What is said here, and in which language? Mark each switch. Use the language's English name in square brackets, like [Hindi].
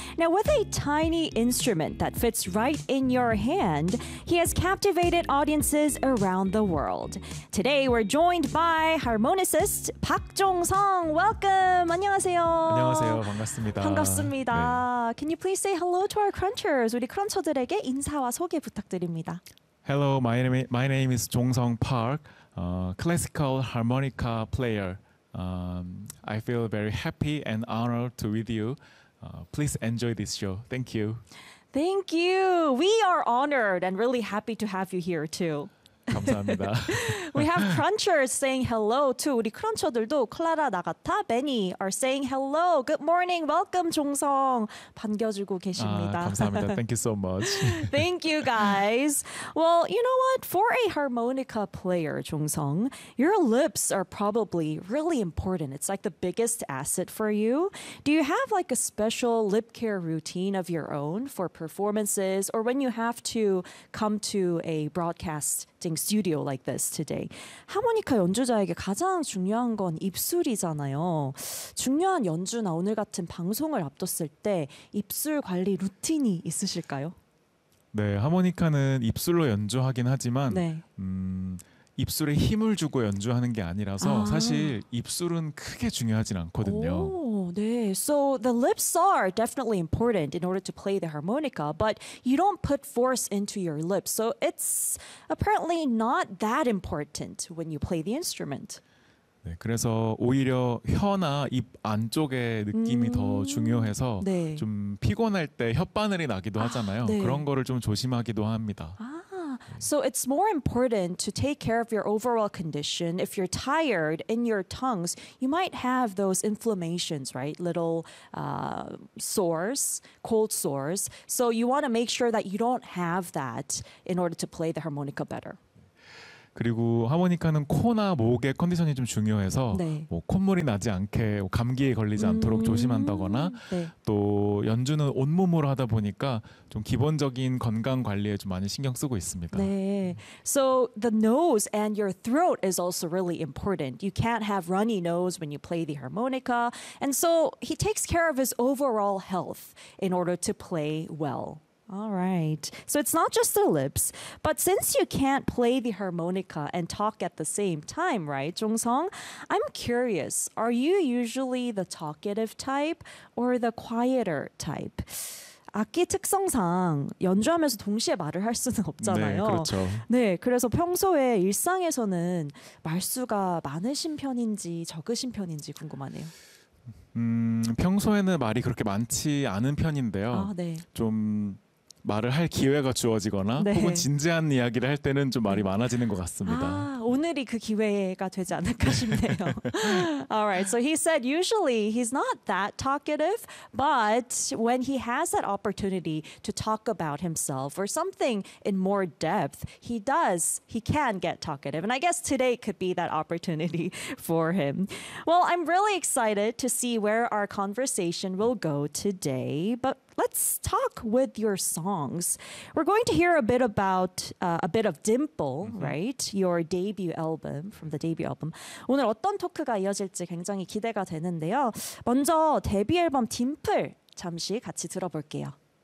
[English] Now, with a tiny instrument that fits right in your hand, he has captivated audiences around the world. Today, we're joined by harmonicist Park Jong-sung. Welcome. [Korean] 안녕하세요. 안녕하세요. 반갑습니다. 반갑습니다. 네. [English] Can you please say hello to our crunchers? [Korean] 우리 크런처들에게 인사와 소개 부탁드립니다. [English] Hello, my name is Jong-sung Park, classical harmonica player. I feel very happy and honored to be with you. Please enjoy this show. Thank you. Thank you. We are honored and really happy to have you here too. [Korean] 감사합니다. [English] We have crunchers saying hello too. [Korean] 우리 크런처들도 [English] 클라라, 나가타, 베니 are saying hello. Good morning. Welcome, [Korean] 종성. 반겨주고 계십니다. 아, 감사합니다. [English] Thank you so much. Thank you, guys. Well, you know what? For a harmonica player, 종성, your lips are probably really important. It's like the biggest asset for you. Do you have like a special lip care routine of your own for performances or when you have to come to a broadcast studio like this today? [Korean] 하모니카 연주자에게 가장 중요한 건 입술이잖아요. 중요한 연주나 오늘 같은 방송을 앞뒀을 때 입술 관리 루틴이 있으실까요? 네, 하모니카는 입술로 연주하긴 하지만 네. 입술에 힘을 주고 연주하는 게 아니라서 아. 사실 입술은 크게 중요하진 않거든요. 오, 네. [English] So the lips are definitely important in order to play the harmonica, but you don't put force into your lips. So it's apparently not that important when you play the instrument. [Korean] 네, 그래서 오히려 혀나 입 안쪽의 느낌이 더 중요해서 네. 좀 피곤할 때 혓바늘이 나기도 하잖아요. 아, 네. 그런 거를 좀 조심하기도 합니다. 아. [English] So it's more important to take care of your overall condition. If you're tired in your tongues, you might have those inflammations, right? Little sores, cold sores. So you want to make sure that you don't have that in order to play the harmonica better. [Korean] 그리고 하모니카는 코나 목의 컨디션이 좀 중요해서 네. 뭐 콧물이 나지 않게 감기에 걸리지 않도록 조심한다거나 네. 또 연주는 온몸으로 하다 보니까 좀 기본적인 건강 관리에 좀 많이 신경 쓰고 있습니다. 네. [English] So the nose and your throat is also really important. You can't have runny nose when you play the harmonica. And so he takes care of his overall health in order to play well. All right. So it's not just the lips, but since you can't play the harmonica and talk at the same time, right, Jong-sung? I'm curious, are you usually the talkative type or the quieter type? [Korean] 악기 특성상 연주하면서 동시에 말을 할 수는 없잖아요. 네, 그렇죠. 네, 그래서 평소에 일상에서는 말수가 많으신 편인지 적으신 편인지 궁금하네요. 평소에는 말이 그렇게 많지 않은 편인데요. 아, 네. 좀 말을 할 기회가 주어지거나 네. 혹은 진지한 이야기를 할 때는 좀 말이 많아지는 것 같습니다. 아, 오늘이 그 기회가 되지 않을까 싶네요. [English] All right, so he said usually he's not that talkative, but when he has that opportunity to talk about himself or something in more depth, he can get talkative. And I guess today could be that opportunity for him. Well, I'm really excited to see where our conversation will go today, but let's talk with your songs. We're going to hear a bit about a bit of Dimple, mm-hmm. right? Your debut album, from the debut album. [Korean] 오늘 어떤 토크가 이어질지 굉장히 기대가 되는데요. 먼저 데뷔 앨범 Dimple 잠시 같이 들어볼게요.